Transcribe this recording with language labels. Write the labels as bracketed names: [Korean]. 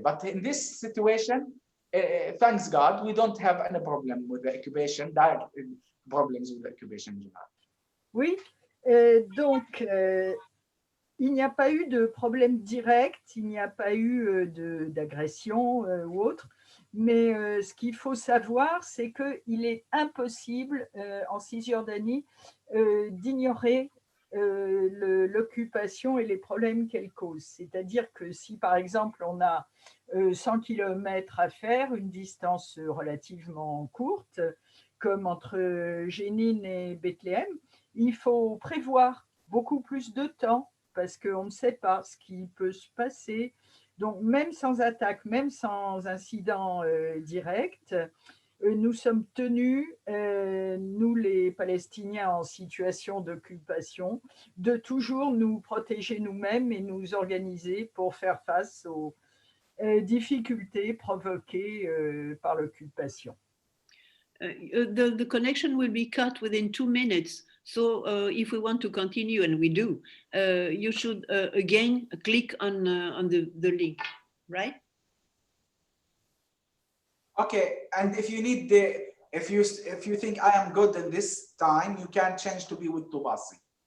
[English] But in this situation, thanks God, we don't have any problem with the occupation, direct problems with the occupation. [French] Oui, donc il n'y a pas eu de problème direct, il n'y a pas eu d'agression ou autre, mais ce qu'il faut savoir, c'est qu'il est impossible en Cisjordanie d'ignorer l'occupation et les problèmes qu'elle cause. C'est-à-dire que si, par exemple, on a 100 km à faire, une distance relativement courte, comme entre Jénine et Bethléem, il faut prévoir beaucoup plus de temps parce qu'on ne sait pas ce qui peut se passer. Donc, même sans attaque, même sans incident direct, nous sommes tenus, nous les Palestiniens en situation d'occupation, de toujours nous protéger nous-mêmes et nous organiser pour faire face aux difficultés provoquées par l'occupation. [English] The connection will be cut within 2 minutes. So if we want to continue, and we do, you should again click on the link, right? Okay, and if you need if you think I am good in this time, you can change to be with Tobasi.